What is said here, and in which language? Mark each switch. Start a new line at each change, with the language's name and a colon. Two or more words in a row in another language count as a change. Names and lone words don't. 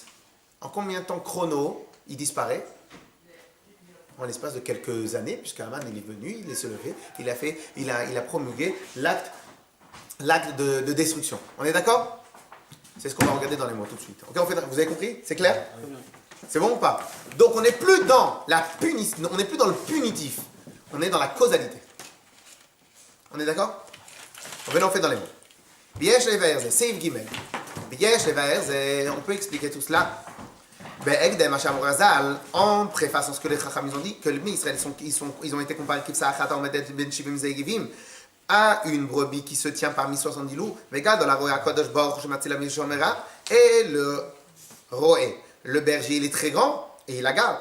French: En combien de temps chrono il disparaît? En l'espace de quelques années, puisque Haman il est venu, il est se levé, il a promulgué l'acte de destruction. On est d'accord? C'est ce qu'on va regarder dans les mots tout de suite. Ok, vous avez compris? C'est clair? C'est bon ou pas? Donc on n'est plus dans on n'est plus dans le punitif, on est dans la causalité. On est d'accord? On fait dans les mots.
Hebrew: ויש לבאר, סעיף גימל. ויש לבאר,
French: on peut expliquer tout cela. En préfaçant ce que les Chacham ont dit, que les Israël ils ont été comparés à une brebis qui se tient parmi 70 loups. Et le roé, le berger, il est très grand et il la garde.